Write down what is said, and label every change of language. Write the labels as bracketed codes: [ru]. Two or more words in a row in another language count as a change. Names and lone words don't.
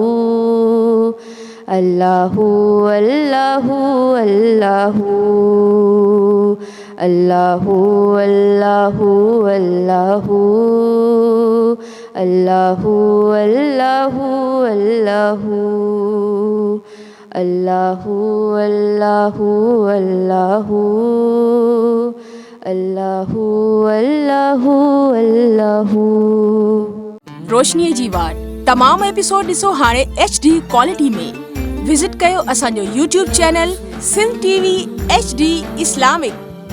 [ar] اللہ اللہ اللہ اللہ اللہ اللہ اللہ اللہ اللہ اللہ اللہ اللہ اللہ اللہ اللہ. [sd] रोशनीअ जी वाट तमाम एपिसोड ॾिसो हाणे [en] HD quality [sd] में. विज़िट कयो असांजो [en] YouTube channel [sd] सिंध TV HD इस्लामिक.